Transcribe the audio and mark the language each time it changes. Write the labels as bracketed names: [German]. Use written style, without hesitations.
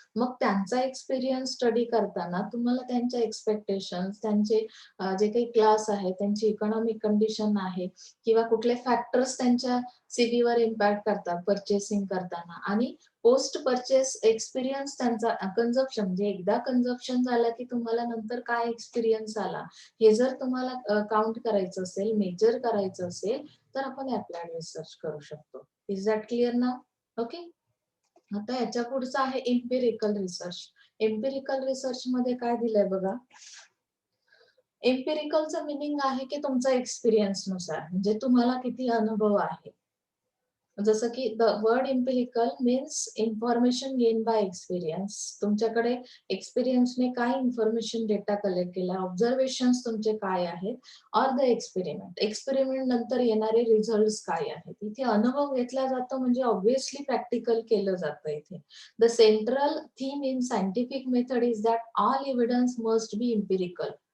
[Marathi] मग त्यांचा experience study करताना तुम्हाला त्यांच्या एक्स्पेक्टेशन्स, त्यांचे जे काही क्लास आहे, त्यांची इकॉनॉमिक कंडिशन आहे किंवा कुठले फॅक्टर्स त्यांच्या सीव्हीवर इम्पॅक्ट करतात पर्चेसिंग करताना आणि पोस्ट पर्चेस एक्सपिरियन्स त्यांचा कन्झम्पशन म्हणजे एकदा कन्झम्पशन झालं की तुम्हाला नंतर काय एक्सपिरियन्स आला, हे जर तुम्हाला काउंट करायचं असेल, मेजर करायचं असेल, तर आपण अप्लाइड रिसर्च करू शकतो. [English] Is that clear now? [Marathi] Okay. आता याच्या पुढचं आहे एम्पिरिकल रिसर्च. एम्पिरिकल रिसर्चमध्ये काय दिलंय बघा. एम्पिरिकलचं मीनिंग आहे की तुमचा एक्सपिरियन्सनुसार म्हणजे तुम्हाला किती अनुभव आहे. जसं की [English] The word empirical means information gain by experience. [Marathi] तुमच्याकडे एक्सपिरियन्सने काय इन्फॉर्मेशन डेटा कलेक्ट केला, ऑब्झर्वेशन्स तुमचे काय आहेत, ऑर द एक्सपेरिमेंट. एक्सपेरिमेंट नंतर येणारे रिझल्ट्स काय आहेत. इथे अनुभव घेतला जातो म्हणजे ऑब्व्हियसली प्रॅक्टिकल केलं जातं इथे. [English] The central theme in scientific method is that all evidence must be empirical.